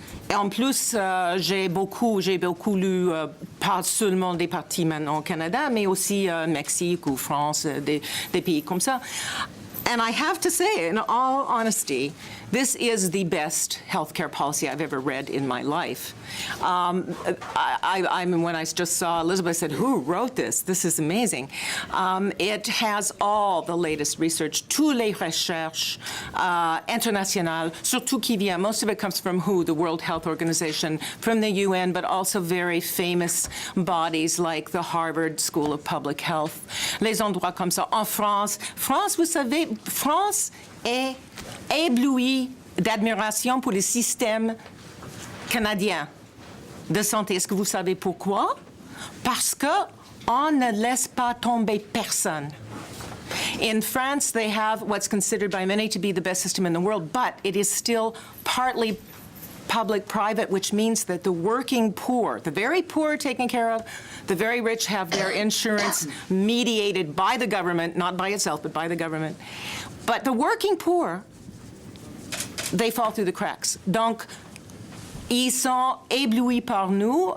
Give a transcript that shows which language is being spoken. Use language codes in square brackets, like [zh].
[fr] Et en plus, j'ai beaucoup lu, pas seulement des partis maintenant au Canada, mais aussi Mexique ou France, des pays comme ça. [en] And I have to say, in all honesty, this is the best healthcare policy I've ever read in my life. I mean, when I just saw Elizabeth, I said, who wrote this? This is amazing. It has all the latest research, [fr] tous les recherches internationales, surtout qui vient. [en] Most of it comes from WHO, the World Health Organization, from the UN, but also very famous bodies like the Harvard School of Public Health, [fr] les endroits comme ça. En France, vous savez, France est éblouie d'admiration pour le système canadien de santé. Est-ce que vous savez pourquoi? Parce qu'on ne laisse pas tomber personne. [en] In France, they have what's considered by many to be the best system in the world, but it is still partly public-private, which means that the working poor, the very poor are taken care of, the very rich have their insurance mediated by the government, not by itself, but by the government. But the working poor, they fall through the cracks. [fr] Donc, ils sont éblouis par nous.